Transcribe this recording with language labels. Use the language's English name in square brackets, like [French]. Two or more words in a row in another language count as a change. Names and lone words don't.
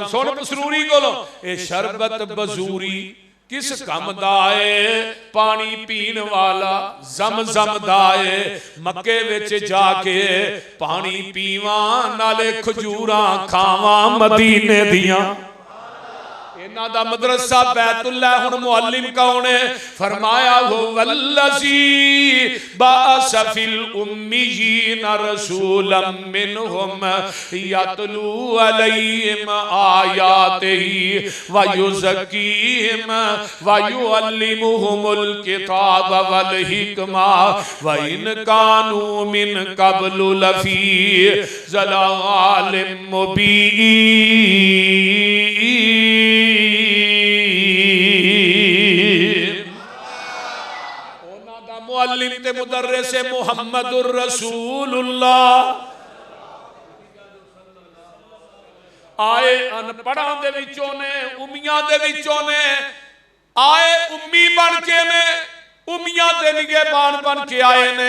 [Punjabi] سن بسروری کولوں، یہ شربت بجوری کس کم دا ہے، پانی پین والا زم زم دا ہے. مکے وچ جاکے پانی پیواں، نالے کھجوراں کھاواں مدینے دیاں. انہاں دا مدرسہ بیت اللہ. ہن معلم کون ہے? [Arabic] فرمایا هو الذي بعث في الأميين رسولا منهم يتلو عليهم آياته ويزكيهم ويعلمهم الكتاب والحكمة وإن كانوا من قبل لفي ضلال مبين. [Punjabi] معلم تے مدرس محمد رسول اللہ. آئے ان پڑھاں دے وچوں نے، امیاں دے وچوں نے، امی بن کے نے، امیاں دے نگہبان بن کے آئے نے.